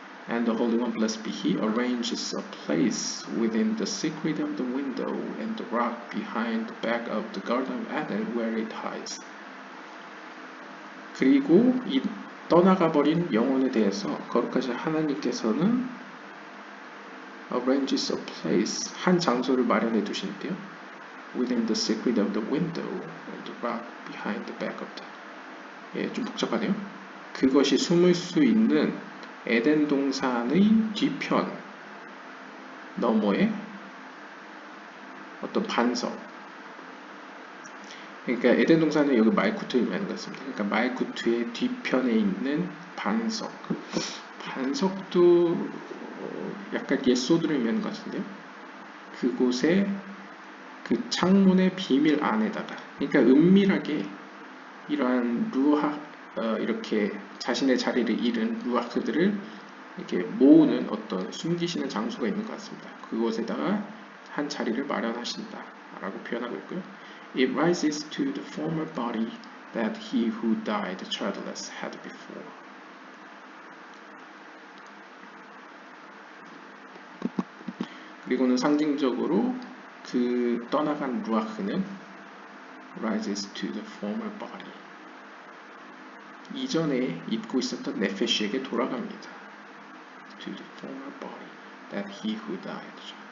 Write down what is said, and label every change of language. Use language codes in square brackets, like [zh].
[en] And the Holy One, blessed be He, arranges a place within the secret of the window and the rock behind the back of the Garden of Eden where it hides. [ko] 그리고 이 떠나가버린 영혼에 대해서 거룩하신 하나님께서는 [en] arranges a place, [ko] 한 장소를 마련해 두신대요. [en] Within the secret of the window and the rock behind the back of the. [ko] 예, 좀 복잡하네요. 그것이 숨을 수 있는 에덴 동산의 뒤편 너머에 어떤 반석. 그러니까 에덴 동산은 여기 말쿠트를 의미하는 것 같습니다. 그러니까 말쿠트의 뒤편에 있는 반석. 반석도 약간 예소드를 의미하는 것 같은데요. 그곳에 그 창문의 비밀 안에다가, 그러니까 은밀하게 이러한 이렇게 자신의 자리를 잃은 루아크들을 이렇게 모으는 어떤 숨기시는 장소가 있는 것 같습니다. 그곳에다가 한 자리를 마련하신다라고 표현하고 있고요. [en] It rises to the former body that he who died childless had before. [ko] 그리고는 상징적으로 그 떠나간 루아흐는 [en] rises to the former body. [ko] 이전에 입고 있었던 네페시에게 돌아갑니다. [en] To the former body that he who died.